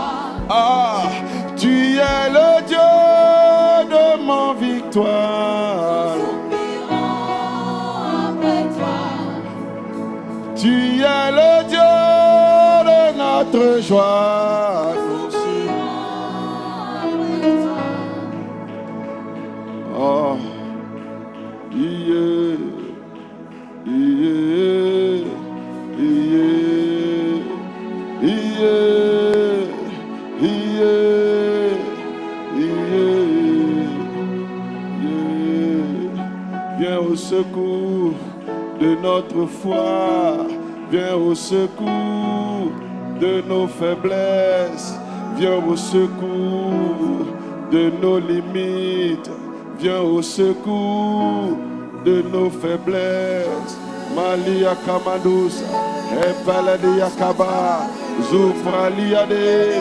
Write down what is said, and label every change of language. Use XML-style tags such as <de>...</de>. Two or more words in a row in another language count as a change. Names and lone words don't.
<fr>Tu es le Dieu de mon victoire, nous soupirons après toi. Tu es le Dieu notre joie.</fr> <en>Oh, yeah, yeah, yeah, yeah, yeah, yeah.</en> <fr>Viens au secours de notre foi, viens au secours de nos faiblesses, viens au secours de nos limites, viens au secours de nos faiblesses. Malia Kamadusa, Epaladia Kaba, Zupraliade,</fr>